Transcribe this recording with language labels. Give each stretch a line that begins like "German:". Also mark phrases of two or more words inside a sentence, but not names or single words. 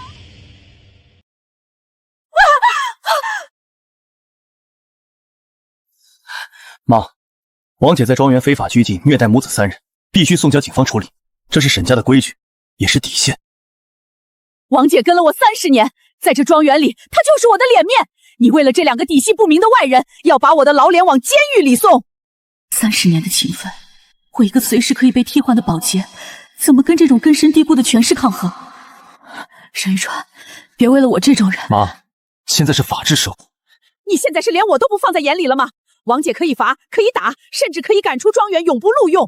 Chinese: 媽，王姐在莊園非法拘禁、虐待母子3人，必須送交警方處理，這是沈家的規矩，也是底線。王姐跟了我30年，在這莊園裡，她就是我的臉面。你為了這2個底細不明的外人，要把我的老臉往監獄裡送。30年的情分，我一個隨時可以被替換的保潔，怎麼跟這種根深蒂固的權勢抗衡？沈玉川，別為了我這種人。媽，現在是法治社會，你現在是連我都不放在眼裡了嗎？王姐可以罰，可以打，甚至可以趕出莊園，永不錄用。